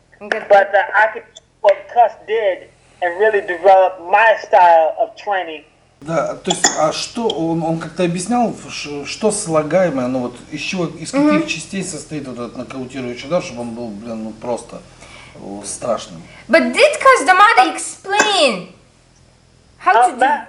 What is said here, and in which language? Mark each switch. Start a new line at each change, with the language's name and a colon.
English: but I could do what Cus did and really develop my style of training.
Russian: Да, то есть, а что, он как-то объяснял, что слагаемое, ну вот, из каких частей состоит вот этот нокаутирующий удар, чтобы он был, блин, ну просто страшным.
English: But did Kasa D Amато explain how to do?